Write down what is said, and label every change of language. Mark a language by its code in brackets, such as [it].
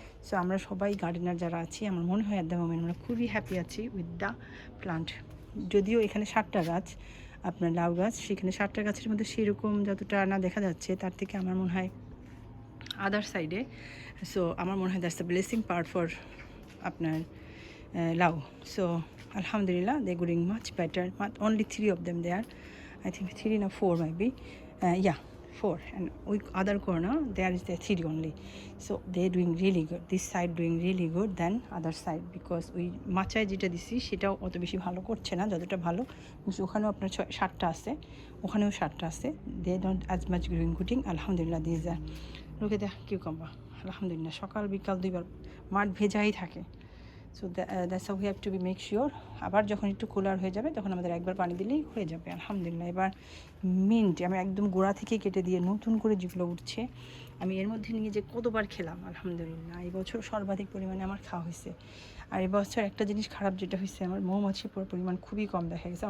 [bn] So আমরা সবাই gardener যারা আছি, আমার মনে হয় [en] at the moment [bn] আমরা খুবই হ্যাপি আছি [en] With the plant. [bn] যদিও এখানে 7টা গাছ, আপনার লাউ গাছ, সেখানে 7টা গাছের মধ্যে সেরকম যতটা না দেখা যাচ্ছে, তার থেকে আমার মনে হয় আদার সাইডে। সো আমার মনে হয় [en] that's the blessing part for [bn] আপনার লাউ। [en] So alhamdulillah, they're going much better. Only 3 of them there, I think 3 or 4 maybe, yeah, 4, and with other corner there is the 3 only. So they're doing really good, this side doing really good than other side, because [bn] ওই মাচায় যেটা দিছি সেটাও অত বেশি ভালো করছে না যতটা ভালো, ওখানেও আপনার 7টা আছে, [en] ওখানেও 7টা আছে, they don't as much growing good, alhamdulillah. These are, look at the cucumber, alhamdulillah, [bn] সকাল বিকাল 2বার মাঠ ভেজাই থাকে। [en] So that's how we have to be make sure. [bn] আবার যখন একটু কুলার হয়ে যাবে তখন আমাদের একবার পানি দিলেই হয়ে যাবে, আলহামদুলিল্লাহ। এবার মিন্ট আমি একদম গোড়া থেকে কেটে দিয়ে নতুন করে যেগুলো উঠছে, আমি এর মধ্যে নিয়ে যে কতবার খেলাম, আলহামদুলিল্লাহ। এই বছর সর্বাধিক পরিমাণে আমার খাওয়া হয়েছে। আর এবছর একটা জিনিস খারাপ যেটা হয়েছে, আমার মৌমাছির পরিমাণ খুবই কম দেখা গেছে।